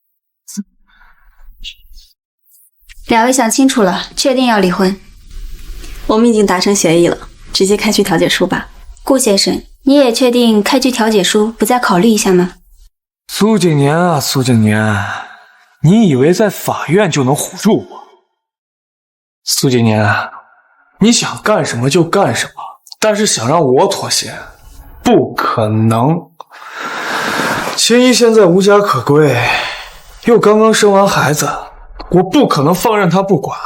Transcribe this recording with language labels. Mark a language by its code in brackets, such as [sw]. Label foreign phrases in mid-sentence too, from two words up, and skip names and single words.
[zh] 兩位想清楚了，確定要離婚？我們已經達成協議了，直接開具調解書吧。顧先生，你也確定開具調解書不再考慮一下嗎？蘇景年啊，蘇景年，你以為在法院就能唬住我？蘇景年，你想幹什麼就幹什麼，但是想讓我妥協，不可能。千一現在無家可歸，又剛剛生完孩子，我不可能放任她不管。